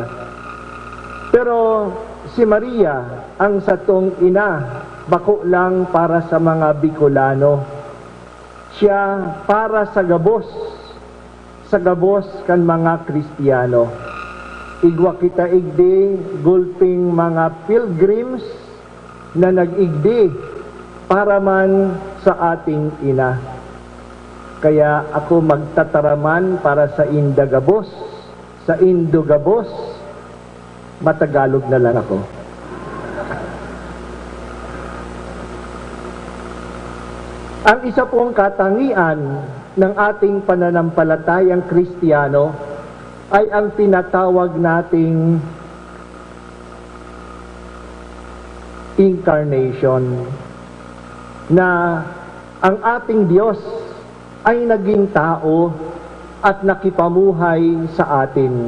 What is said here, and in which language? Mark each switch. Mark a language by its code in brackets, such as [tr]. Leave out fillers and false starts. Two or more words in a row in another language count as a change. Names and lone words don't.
[bik] Pero si Maria ang satong ina, bako lang para sa mga Bicolano. Siya para sa Gabos kan mga Kristiyano. Igwa kita igdi, gulping mga pilgrims na nag-igdi para man sa ating ina. Kaya ako magtataraman para sa Indagabos, sa Indogabos, matagalog na lang ako. [tl] Ang isa pong katangian ng ating pananampalatayang Kristiyano ay ang tinatawag nating incarnation, na ang ating Diyos ay naging tao at nakipamuhay sa atin.